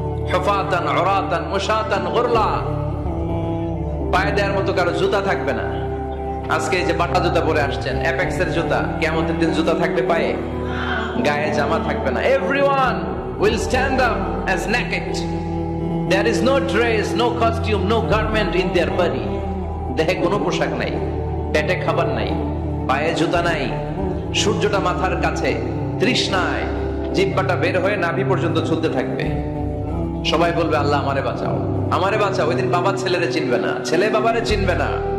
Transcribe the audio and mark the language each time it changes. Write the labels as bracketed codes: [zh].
[ar] হুফাতান উরাতান মুশাতান গুরলা, [bn] পায়ে দেওয়ার মতো কারো জুতা থাকবে না। আজকে এই যে বাটা জুতা পরে আসছেন, অ্যাপেক্সের জুতা, কিয়ামতের দিন জুতা থাকবে পায়ে, গায়ে জামা থাকবে না। [en] Everyone will stand up as naked. There is no dress, no costume, no garment in their body. [bn] দেহে কোনো পোশাক নাই, পেটে খাবার নাই, পায়ে জুতা নাই, সূর্যটা মাথার কাছে, তৃষ্ণায় জিহ্বাটা বের হয়ে নাভি পর্যন্ত ঝুলতে থাকবে। সবাই বলবে আল্লাহ আমারে বাঁচাও, আমারে বাঁচাও। ওই দিন বাবা ছেলেরে চিনবে না, ছেলে বাবারে চিনবে না।